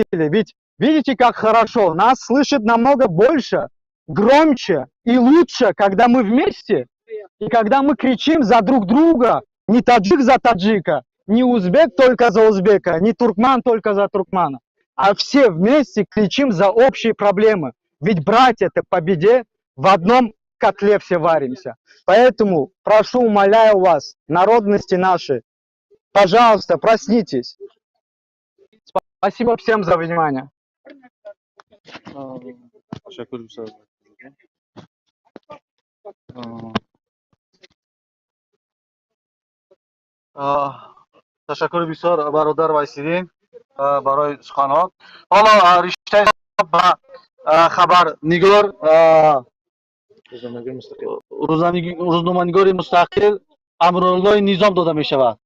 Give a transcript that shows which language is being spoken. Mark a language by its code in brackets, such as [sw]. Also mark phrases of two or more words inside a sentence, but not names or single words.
[ru] Ведь видите, как хорошо, нас слышат намного больше, громче и лучше, когда мы вместе, и когда мы кричим за друг друга, не таджик за таджика, не узбек только за узбека, не туркман только за туркмана, а все вместе кричим за общие проблемы. Ведь братья-то по беде в одном котле все варимся. Поэтому прошу, умоляю вас, народности наши, пожалуйста, проснитесь. Спасибо всем за внимание. [fa] تشکر بسیار برادر وایسیدین برای سخنها. حالا رشته با خبرنگار روزنامه‌نگار مستقل امرالله نظام داده می شود.